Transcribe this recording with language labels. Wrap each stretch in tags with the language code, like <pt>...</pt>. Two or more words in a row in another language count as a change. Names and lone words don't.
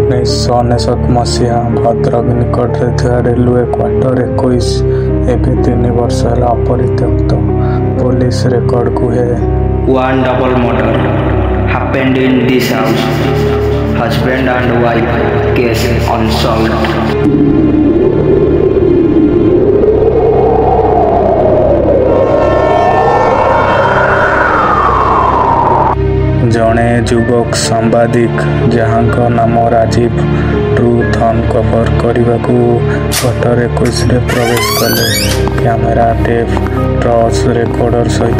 <or>1999 ମସିହା ଭଦ୍ରକ ନିକଟରେ ଥିବା</or> <en>railway quarter</en> <or>21 ଏବେ 3 ବର୍ଷ ହେଲା ଅପରିତ୍ୟକ୍ତ।</or> <en>police record</en> <or>କୁହେ,</or> <en>One double murder happened in this house. Husband and wife case unsolved.</en> <or>ଜଣେ ଯୁବକ ସାମ୍ବାଦିକ ଯାହାଙ୍କ ନାମ ରାଜୀବ</or> <en>truth uncover</en> <or>କରିବାକୁ କ୍ୱାର୍ଟର 21ରେ ପ୍ରବେଶ କଲେ</or> <en>camera, tape, torch recorder</en> <or>ସହିତ।</or>